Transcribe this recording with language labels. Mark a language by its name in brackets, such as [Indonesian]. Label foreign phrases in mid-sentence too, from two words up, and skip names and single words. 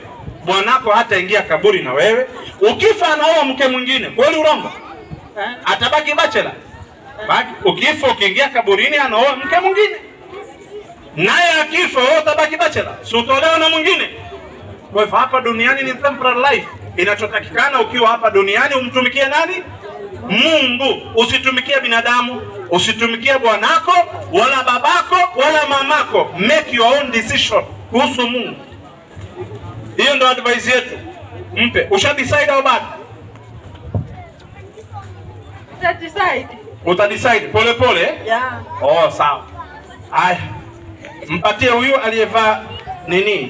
[Swahili] Bwanako hataingia kaburi na wewe. Ukifa anaoa mke mwingine, kweli urongo? Atabaki bachelor. Baki ukifa ukiingia kaburini anaoa mke mwingine. Naye akifa wewe utabaki bachelor. Si utolewa na mwingine. Kwa hivyo hapa duniani ni [English] temporary life. [Swahili] Inachotakikana ukiwa hapa duniani umtumikie nani? Mungu. Usitumikie binadamu, usitumikie bwanako wala babako wala mamako. [English] Make your own decision [Swahili] kuhusu Mungu. Hiyo ndo advice yetu. Mpe. Usha decide au bado? Uta decide pole pole? Yeah. Oh, sawa. Haya. Mpatie huyu aliyevaa nini?